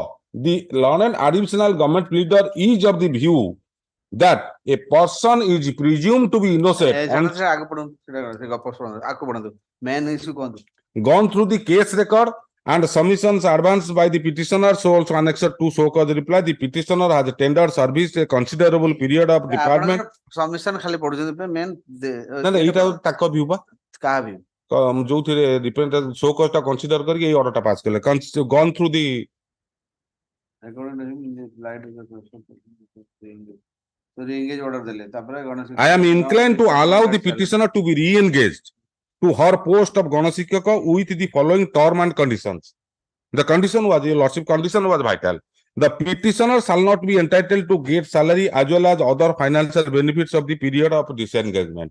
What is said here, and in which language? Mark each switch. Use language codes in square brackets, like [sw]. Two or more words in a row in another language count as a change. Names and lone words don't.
[en] The learned additional government pleader is of the view that a person is presumed to be innocent and gone through the case record and submissions advanced by the petitioner so also annexed to show cause reply. The petitioner has tendered service a considerable period of department. [or] ସବମିଶନ ଖାଲି ପଢୁଛନ୍ତି ମେନ୍ ନା ନା ଏଇଟା ତାଙ୍କ view ବା କାହା view ଯୋଉଥିରେ [en] represent show cause [or] ଟା କନସିଡର କରିକି ଏଇ ଅର୍ଡର ଟା ପାସ୍ କଲେ [en] gone through the re-engage order [or] ଦେଲେ ତାପରେ [en] I am inclined to allow the petitioner to be re-engaged to her post of Ganashikhyaka with the following term and conditions. The condition was, your lordship, condition was vital. The petitioner shall not be entitled to get salary as well as other financial benefits of the period of disengagement.